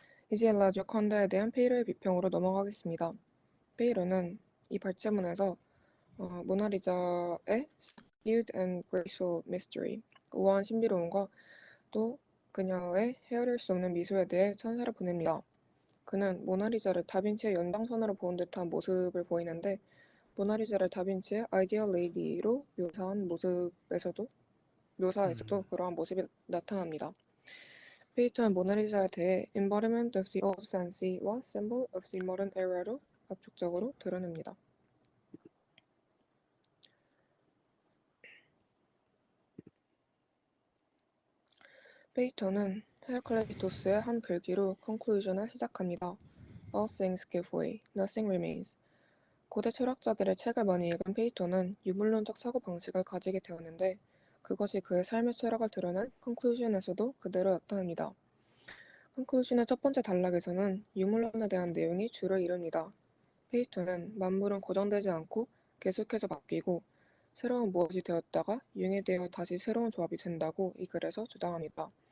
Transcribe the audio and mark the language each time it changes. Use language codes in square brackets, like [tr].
[ko] 이제 라 지오칸다에 대한 페이러의 비평으로 넘어가겠습니다. 페이러는 이 발제문에서 모나리자의 [en] Subdued and Graceful Mystery, [ko] 우아한 신비로움과 또 그녀의 헤아릴 수 없는 미소에 대해 천사를 보냅니다. 그는 모나리자를 다빈치의 연장선으로 본 듯한 모습을 보이는데 모나리자를 다빈치의 아이디얼 레이디로 묘사에서도 그러한 모습이 나타납니다. 페이터는 모나리자에 대해 [en] embodiment of the old fancy [ko] 와 [en] symbol of the modern era [ko] 로 압축적으로 드러냅니다. 페이터는 헤라클레이토스의 한 글귀로 conclusion을 시작합니다. [en] All things give way, nothing remains. [ko] 고대 철학자들의 책을 많이 읽은 페이터는 유물론적 사고방식을 가지게 되었는데 그것이 그의 삶의 철학을 드러낸 conclusion에서도 그대로 나타납니다. conclusion의 첫 번째 단락에서는 유물론에 대한 내용이 주를 이룹니다. 페이터는 만물은 고정되지 않고 계속해서 바뀌고 새로운 무엇이 되었다가 융해되어 다시 새로운 조합이 된다고 이 글에서 주장합니다.